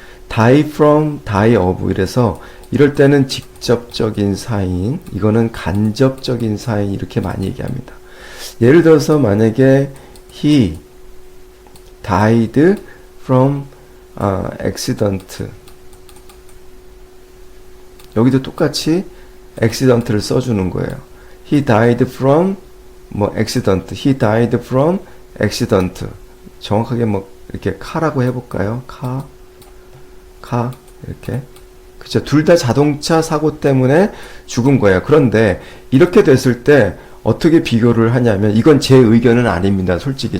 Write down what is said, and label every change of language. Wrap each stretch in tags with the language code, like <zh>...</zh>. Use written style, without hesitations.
<ko>die from, die of 이래서 이럴 때는 직접적인 사인, 이거는 간접적인 사인 이렇게 많이 얘기합니다. 예를 들어서 만약에</ko> <en>he died from accident,</en> <ko>여기도 똑같이 accident를 써주는 거예요.</ko> <en>he died from accident, he died from accident.</en> <ko>정확하게 이렇게 카라고 해볼까요? 카 이렇게. 그쵸. 둘 다 자동차 사고 때문에 죽은 거예요. 그런데 이렇게 됐을 때 어떻게 비교를 하냐면, 이건 제 의견은 아닙니다. 솔직히.</ko>